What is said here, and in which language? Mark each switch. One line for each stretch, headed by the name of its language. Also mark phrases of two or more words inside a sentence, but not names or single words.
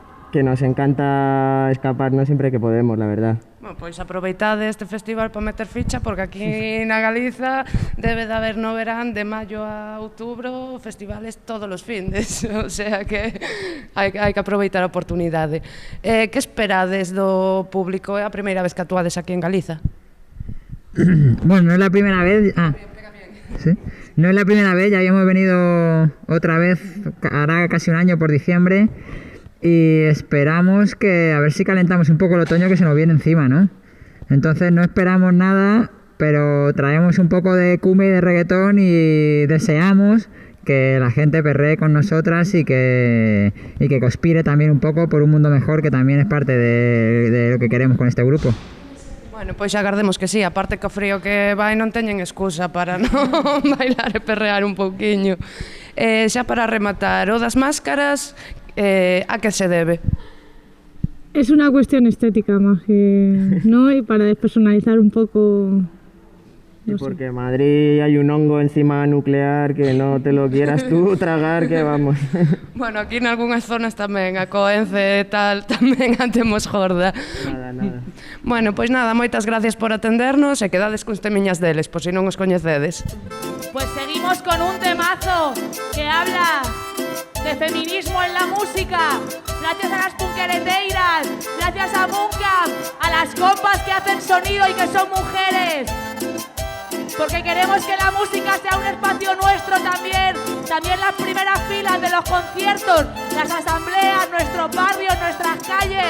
Spanish: que nos encanta escaparnos siempre que podemos, la verdad.
Galician: Bueno, pois aproveitade este festival para meter ficha, porque aquí na Galiza debe de haber no verán de maio a outubro festivales todos os findes,
Spanish: o sea
Galician: que hai que aproveitar a oportunidade. Que esperades do público? É a primeira vez que actuades aquí en Galiza?
Spanish: Bueno, no es la primera vez. ¿Sí? No es la primera vez, ya habíamos venido otra vez, hará casi un año por diciembre, y esperamos que a ver si calentamos un poco el otoño que se nos viene encima, ¿no? Entonces no esperamos nada, pero traemos un poco de cumbia y de reggaetón y deseamos que la gente perree con nosotras y que conspire también un poco por un mundo mejor, que también es parte de lo que queremos con este grupo.
Galician: Bueno, pois agardemos que sí, aparte que o frío que vai non teñen excusa para non bailar e perrear un pouquiño. Xa para rematar, o das máscaras, a que se debe?
Spanish: Es una cuestión estética más que, ¿no? Y para despersonalizar un poco... No porque en Madrid hay un hongo encima nuclear que no te lo quieras tú tragar, que vamos.
Galician: Bueno, aquí en algunhas zonas tamén, a Coence e tal, tamén a temos jorda. Nada. Bueno, pois nada, moitas gracias por atendernos e quedades con temiñas deles, por si non os coñecedes.
Spanish: Pues seguimos con un temazo que habla de feminismo en la música. Gracias a las punquereteiras, gracias a Mooncamp, a las compas que hacen sonido y que son mujeres. Porque queremos que la música sea un espacio nuestro también las primeras filas de los conciertos, las asambleas, nuestros barrios, nuestras calles.